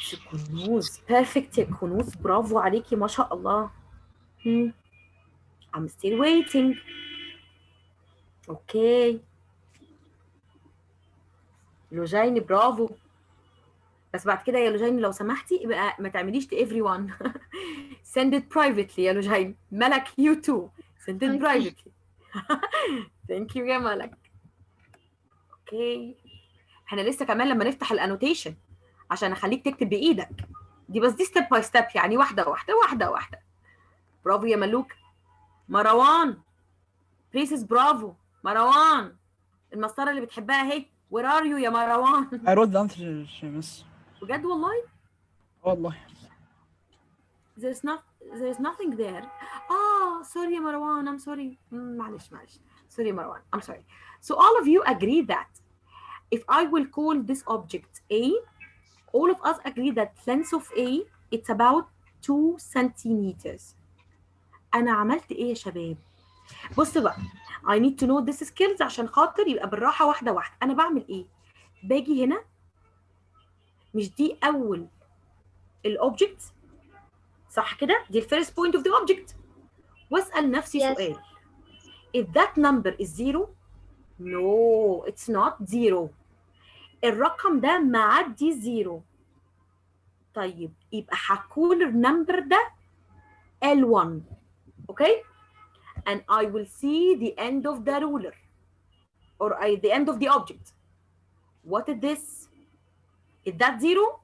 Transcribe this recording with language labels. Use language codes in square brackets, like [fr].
[ar] كنوز perfect يا كنوز، برافو عليكي ما شاء الله. [en] I'm still waiting. [ar] اوكي لوجين برافو. بس بعد كده يا لوجين لو سمحتي يبقى ما تعمليش [en] to everyone. send it privately [ar] يا لوجين. [en] ملك you too send it Okay. privately. thank you يا ملك. [ar] اوكي احنا لسه كمان لما نفتح الانوتيشن عشان اخليك تكتب بايدك دي، بس دي [en] step by step [ar] يعني، واحده واحده واحده واحده. برافو يا ملوك. مروان بريسس برافو. مروان المسطره اللي بتحبها اهي. [en] Where are you يا مروان؟ I wrote the answer miss. [ar] بجد والله؟ والله. [en] there's nothing there. sorry يا مروان. I'm sorry. معلش. sorry يا مروان. I'm sorry. So all of you agree that if I will call this object A, all of us agree that length of A it's about 2 centimeters. [ar] أنا عملت إيه يا شباب؟ بص بقى [en] I need to know this skills [ar] عشان خاطر يبقى بالراحة واحدة واحدة. أنا بعمل إيه؟ باجي هنا، مش دي أول الأوبجكت صح كده؟ دي [en] الفيرست point of the object, [ar] واسال نفسي [en] Yes. [ar] سؤال. [en] if that number is zero, no it's not zero. [ar] الرقم ده معدي زيرو. طيب يبقى هكون النمبر ده L1. [en] okay and I will see the end of the ruler or the end of the object. what is this? is that zero?